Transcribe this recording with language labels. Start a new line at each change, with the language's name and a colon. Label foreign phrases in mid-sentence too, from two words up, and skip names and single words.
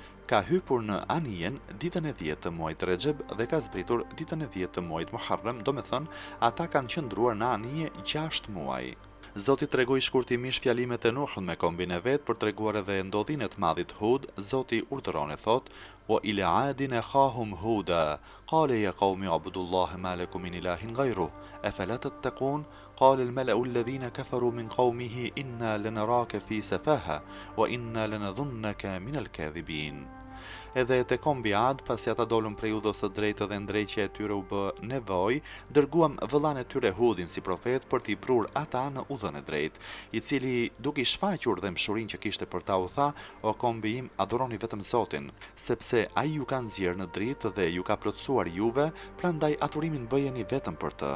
Albanian: Ka hypur në anijen ditën e 10 të muajit Rexheb dhe ka zbritur ditën e 10 të muajit Muharram, domethënë ata kanë qëndruar në anije 6 muaj. Zoti tregoi shkurtimisht fjalimet e Nuhut me kombin e vet për treguar edhe ndodhin e të madhit Hud. Zoti urdhëron e thot:
Arabic: "وإلى عاد أخاهم هودا قال يا قوم اعبدوا الله ما لكم من إله غيره أفلا تتقون." قال الملأ الذين كفروا من قومه إنا لنراك في سفاهة وإنا لنظنك من الكاذبين.
Albanian: Edhe te kombi Ad, pasi ata dolën prej udhës së drejtë dhe ndrejqja e tyre u bë nevojë, dërguam vëllain e tyre Hudin si profet për t'i prur ata në udhën e drejtë, i cili duke i shfaqur dhe mshurinë që kishte për ta u tha: "O kombi im, adhuroni vetëm Zotin, sepse ai ju ka nxjerrë në dritë dhe ju ka plotësuar juve, prandaj adhurimin bëjeni vetëm për të.